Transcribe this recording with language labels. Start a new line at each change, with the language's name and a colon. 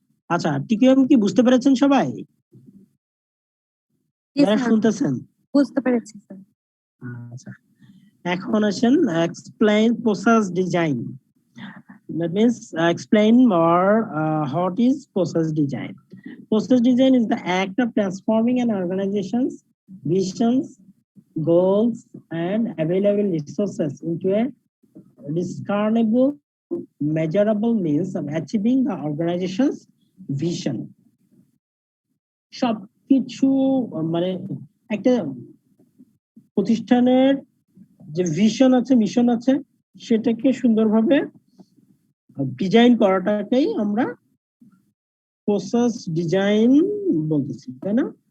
Bangla: আচ্ছা, টিকিউএম কি বুঝতে পেরেছেন সবাই জি যারা স্যার, শুনতেছেন? বুঝতে পেরেছি স্যার। আচ্ছা, এখন আসেন
English: Explain process design. That means explain more what is process design. Process design is the act of transforming an organization's visions, goals, and available resources into a discernible, measurable means of achieving the organization's vision.
Bangla: সবকিছু মানে একটা প্রতিষ্ঠানের যে vision আছে, mission আছে, সেটাকে সুন্দরভাবে design করাটাকেই আমরা প্রসেস ডিজাইন বলতেছি, তাই না?